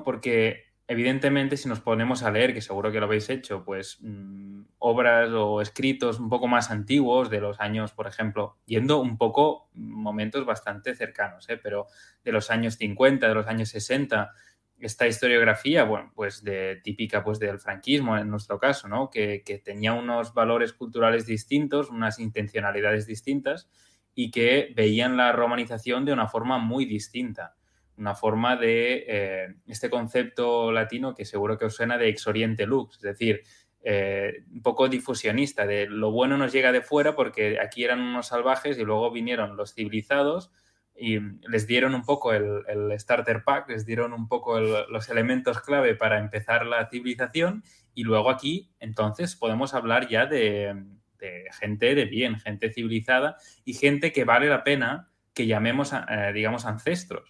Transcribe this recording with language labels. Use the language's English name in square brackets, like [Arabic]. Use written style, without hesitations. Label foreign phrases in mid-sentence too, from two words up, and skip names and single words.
[Spanish] Porque evidentemente si nos ponemos a leer, que seguro que lo habéis hecho, pues obras o escritos un poco más antiguos de los años, por ejemplo, yendo un poco momentos bastante cercanos, pero de los años 50, de los años 60, esta historiografía, bueno, pues típica pues del franquismo en nuestro caso, ¿no? Que tenía unos valores culturales distintos, unas intencionalidades distintas y que veían la romanización de una forma muy distinta. Una forma de este concepto latino que seguro que os suena de [Latin] ex oriente lux, [Spanish] es decir, un poco difusionista, de lo bueno nos llega de fuera porque aquí eran unos salvajes y luego vinieron los civilizados y les dieron un poco el [English] starter pack, [Spanish] les dieron un poco los elementos clave para empezar la civilización y luego aquí entonces podemos hablar ya de gente de bien, gente civilizada y gente que vale la pena que llamemos, digamos, ancestros.